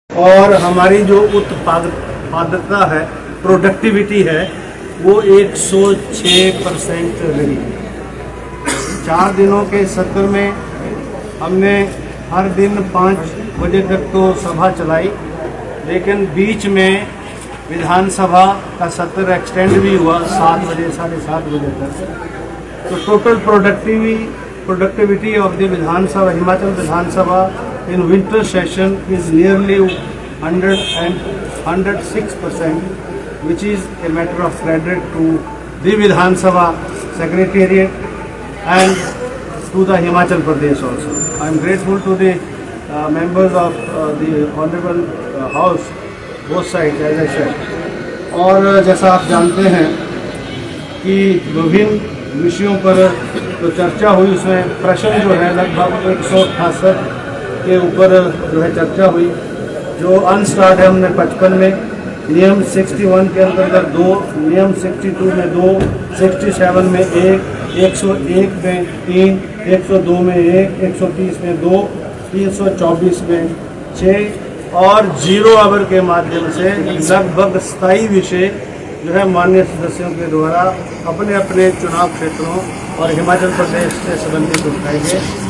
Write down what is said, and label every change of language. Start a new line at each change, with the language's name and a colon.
Hindi: और हमारी जो उत्पादकता है, प्रोडक्टिविटी है, वो 106% रही। 4 दिनों के सत्र में हमने हर दिन 5 बजे तक तो सभा चलाई, लेकिन बीच में विधानसभा का सत्र एक्सटेंड भी हुआ 7 बजे, 7:30 बजे तक।
English: तो total productivity of the Vidhansabha, Himachal Vidhan Sabha in winter session is nearly 106%, which is a matter of credit to the Vidhan Sabha Secretariat and to the Himachal Pradesh also. I am grateful to the members of the Honorable House, both sides, as I said.
Hindi: और जैसा आप जानते हैं कि विभिन्न विषयों पर जो चर्चा हुई, उसमें प्रश्न जो है लगभग 168 के ऊपर जो है चर्चा हुई। जो अनस्टार्ट है हमने 55 में, नियम 61 के अंतर्गत 2, नियम 62 में 2, 67 में 1, 101 में 3, 102 में 1, 130 में 2, 324 में 6 और 0 आवर के माध्यम से लगभग 27 विषय जो है माननीय सदस्यों के द्वारा अपने अपने चुनाव क्षेत्रों और हिमाचल प्रदेश से संबंधित उठाए गए,